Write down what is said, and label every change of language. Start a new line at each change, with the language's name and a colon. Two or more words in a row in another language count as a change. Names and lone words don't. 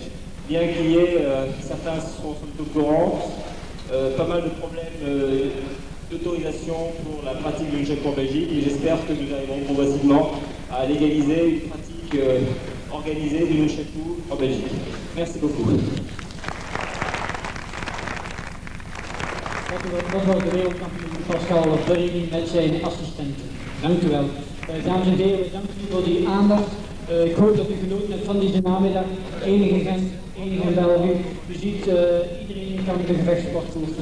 French: Bien qu'il y ait, certains sont au courant, pas mal de problèmes d'autorisation pour la pratique du nunchaku en Belgique et j'espère que nous arriverons progressivement à légaliser une pratique organisée du nunchaku en Belgique. Merci beaucoup.
Dutch: Dat was de wereldkampioen Pascal Berging met zijn assistenten. Dank u wel. Dames en heren, dank u voor die aandacht. Ik hoop dat u genoten hebt van deze namiddag. Enige Gent, enige België. U ziet, iedereen kan de gevechtsport oefenen.